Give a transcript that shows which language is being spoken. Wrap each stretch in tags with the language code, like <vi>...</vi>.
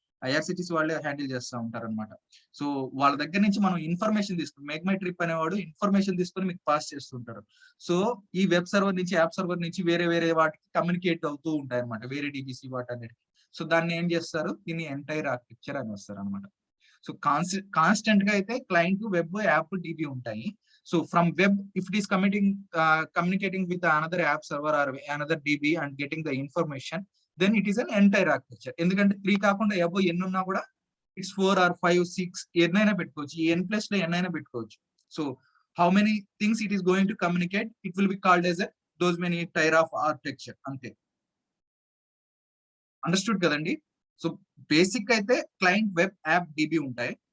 <te>IRCTC వాళ్ళే handle చేస్తూ ఉంటారు అనమాట. సో వాళ్ళ దగ్గర నుంచి మనం ఇన్ఫర్మేషన్ తీసుకుని మేక్ మై ట్రిప్ అనేవాడు ఇన్ఫర్మేషన్ తీసుకొని మీకు పాస్ చేస్తుంటారు. సో ఈ వెబ్ సర్వర్ నుంచి యాప్ సర్వర్ నుంచి వేరే వేరే వాటికి కమ్యూనికేట్ అవుతూ ఉంటాయి అనమాట, వేరే డిబిసి వాటన్నిటికి. సో దాన్ని ఏం చేస్తారు, దీన్ని ఎంటైర్ ఆర్కిటెక్చర్ అని వస్తారు అనమాట. సో కాన్స్టెంట్ గా అయితే క్లయింట్, వెబ్, యాప్, డిబి ఉంటాయి.</te> <en>So from web if it is communicating with another app server or another DB and getting the information, then it is an entire architecture.</en> <te>ఎందుకంటే 3 కాకుండా అబో ఎన్ని ఉన్నా కూడా</te> <en>it's 4 or 5, 6</en> <te>ఎన్నైనా పెట్టుకోవచ్చు. ఈ n ప్లస్ లో ఎన్నైనా పెట్టుకోవచ్చు.</te> <en>So how many things it is going to communicate, it will be called as those many tier of architecture. అంతే.</en> <te>అండర్స్టూడ్ కదండి. సో బేసిక్ అయితే క్లయింట్, వెబ్, యాప్, డిబి ఉంటాయి.</te>